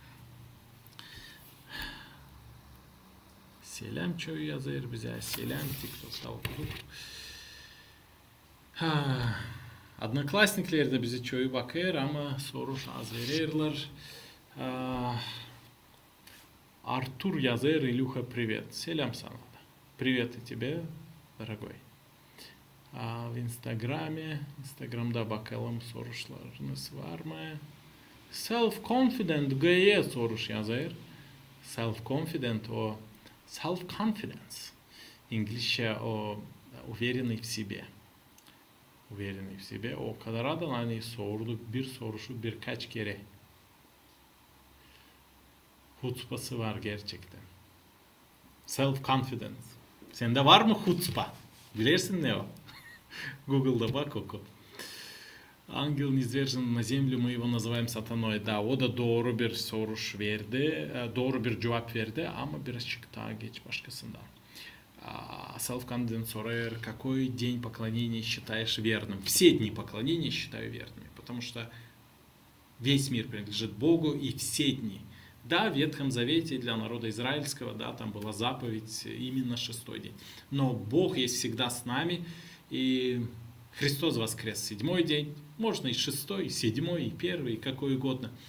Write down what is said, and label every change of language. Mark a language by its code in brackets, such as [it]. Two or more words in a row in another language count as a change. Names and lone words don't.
[gag] Selam çoğu yazar bize. Selam TikTok'ta okuduk. Одноклассниклер de bize çoğu bakır ama soru az verirler. Артур yazar, [ru] Илюха, привет. [gag] Selam sana da. [ru] Привет и тебе, дорогой. [gag] В Instagram'da bakalım soruşlarınız var mı? Self-confident G'ye soruş yazar. Self-confident o self-confidence. İngilizce o [ru] уверенный в себе. Уверенный в себе. [gag] O kadar adam hani sorduk bir soruşu birkaç kere. Hutbası var gerçekten. Self-confidence. Sende var mı hutzpa? Bilirsin ne o? Google'da bak oku. [ru] Ангел низвержен на землю, мы его называем сатаной. Да, [gag] o da doğru bir soruş verdi, doğru bir cevap verdi ama birazcık daha geç başkasından. Self-confidence soruyor, [ru] какой день поклонения считаешь верным? Все дни поклонения считаю верными, потому что весь мир принадлежит Богу и все дни. Да, в Ветхом Завете для народа израильского, да, там была заповедь именно шестой день. Но Бог есть всегда с нами, и Христос воскрес в седьмой день, можно и шестой, и седьмой, и первый, и какой угодно.